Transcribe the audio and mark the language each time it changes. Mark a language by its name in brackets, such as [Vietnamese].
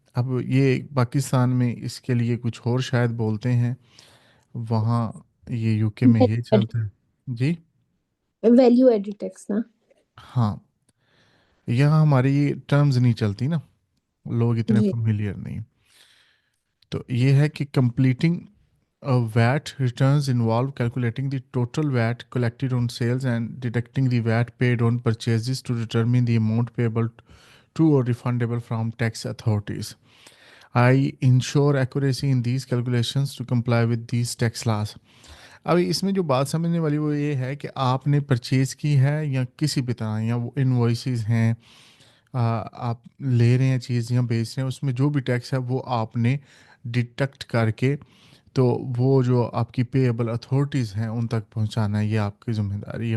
[Hindi] अब ये पाकिस्तान में इसके लिए कुछ और शायद बोलते हैं, वहाँ ये यूके में ये चलता है। जी वैल्यू एडिड टैक्स ना। हाँ, यहाँ हमारी ये टर्म्स नहीं चलती ना, लोग इतने जी। फेमिलियर नहीं। तो ये है कि [English] Completing VAT returns involve calculating the total VAT collected on sales and deducting the VAT paid on purchases to determine the amount payable to or refundable from tax authorities. I ensure accuracy in these calculations to comply with these tax laws. [Hindi] अभी इसमें जो बात समझने वाली वो ये है कि आपने परचेज की है या किसी भी तरह, या वो इन्वॉइसेस हैं, आप ले रहे हैं चीज़ या बेच रहे हैं, उसमें जो भी टैक्स है वो आपने डिडक्ट करके तो वो जो आपकी पेएबल अथॉरिटीज़ हैं उन तक पहुंचाना है, ये आपकी ज़िम्मेदारी है।